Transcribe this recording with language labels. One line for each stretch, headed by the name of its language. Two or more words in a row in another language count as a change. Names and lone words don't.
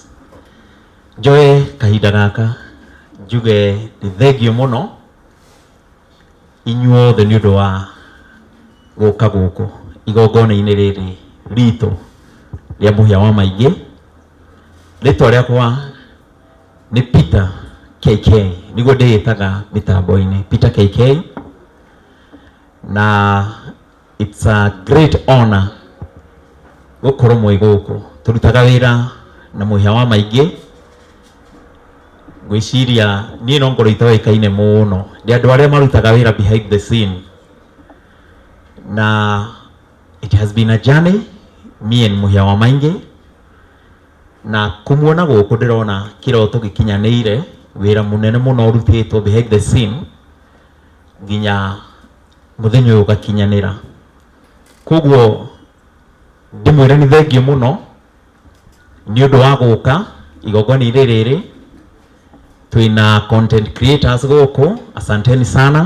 Kikuyu: Joe kahinda gaka njuge nĩ thengio mũno inyuothe nĩ ũndũ wa gũka gũkũ igongona-inĩ rĩrĩ ritũ rĩa Muhea wa Maingi. Rĩtwa rĩakwa nĩ Peter KK, nĩguo ndĩĩtaga mĩtambo-inĩ, Peter KK, na
English: it's a great honor
Kikuyu: gũkorwo mwĩ gũkũ. Tũrutaga wĩra na Muhea wa Maingi. Ngwĩciria niĩ no ngorwo itoĩkaine mũno nĩ andũ arĩa marutaga wĩra
English: behind the scene,
Kikuyu: na
English: it has been a journey, me and
Kikuyu: Muhea wa Maingi, na kumuona gũkũ ndĩrona kĩroto gĩkinyanĩire wira munene muno urutitwo
English: behind the scene
Kikuyu: nginya muthenya uyu gakinyanira. Koguo ndimwire ni thengio muno ni undu wa guka igongoni riri. Twina
English: content creators
Kikuyu: guku,
Swahili: asanteni sana.